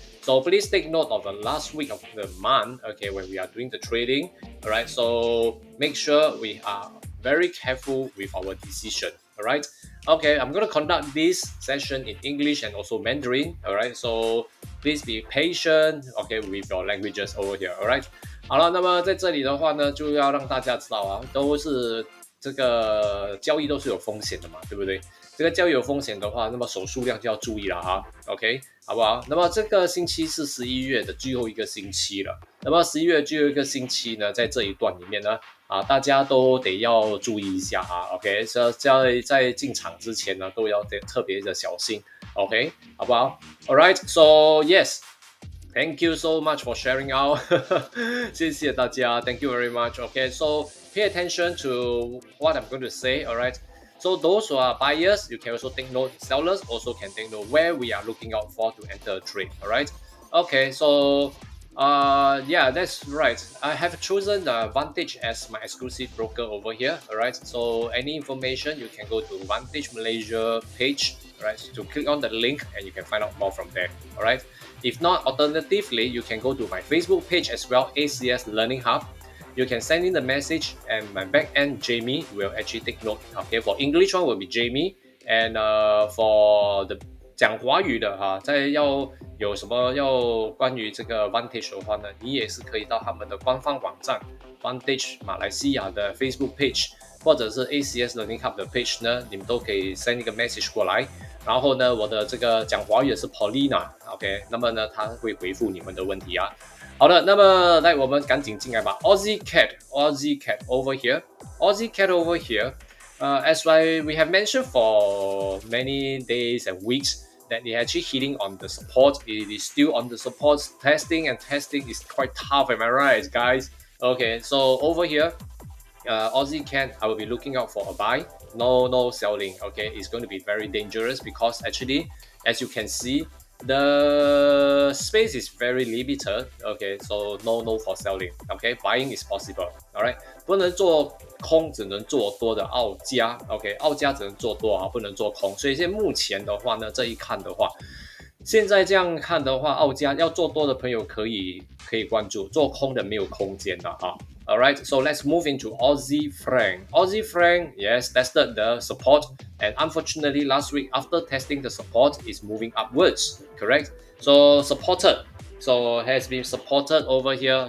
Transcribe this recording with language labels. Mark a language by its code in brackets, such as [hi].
[en] So please take note of the last week of the month. Okay, when we are doing the trading. All right, so make sure we are very careful with our decision. All right. Okay, I'm going to conduct this session in English and also Mandarin. All right, so please be patient. Okay, with your languages over here. All right. [zh] 好了，那么在这里的话呢，就要让大家知道啊，都是这个交易都是有风险的嘛，对不对？这个交易有风险的话，那么手数量就要注意了哈。OK， 好不好？那么这个星期是11月的最后一个星期了。那么11月最后一个星期呢，在这一段里面呢，大家都得要注意一下哈 ，OK， 在进场之前呢，都要特别的小心 ，OK， 好不好 ？ [en] All right, so yes, thank you so much for sharing out， [zh] 谢谢大家 ， [en] Thank you very much. Okay, so pay attention to what I'm going to say. All right. So those who are buyers, you can also take note. Sellers also can take note where we are looking out for to enter a trade. All right. Okay, so. Yeah, that's right. I have chosen the Vantage as my exclusive broker over here. All right. So any information, you can go to Vantage Malaysia page. All right. To click on the link and you can find out more from there. All right. If not, alternatively, you can go to my Facebook page as well, ACS Learning Hub. You can send in the message and my back end Jamie will actually take note. Okay. For English one will be Jamie, and for the [zh] 讲华语的哈，要有什么要关于这个 Vantage 的话呢，你也是可以到他们的官方网站 Vantage 马来西亚的 Facebook page， 或者是 ACS Learning Hub 的 page 呢，你们都可以 send 一个 message 过来。然后呢，我的这个讲华语的是 Paulina，OK， 那么呢，他会回复你们的问题啊。好的，那么来我们赶紧进来吧。 [en] Aussie Cat over here，Aussie Cat over here。 As we have mentioned for many days and weeks. That they're actually hitting on the support. It is still on the support testing, and testing is quite tough. Am I right, guys? Okay, so over here, Aussie Cat, I will be looking out for a buy. No selling. Okay, it's going to be very dangerous because actually, as you can see, the space is very limited. Okay, so no for selling. Okay, buying is possible. All right, [zh] 不能做空，只能做多的澳加。 OK， 澳加只能做多啊，不能做空。所以现在目前的话呢，这一看的话，现在这样看的话，澳加要做多的朋友可以关注，做空的没有空间了哈。 [en] All right, so let's move into Aussie franc. Aussie franc, yes, tested the support, and unfortunately, last week after testing the support, is moving upwards. Correct? So supported. So has been supported over here.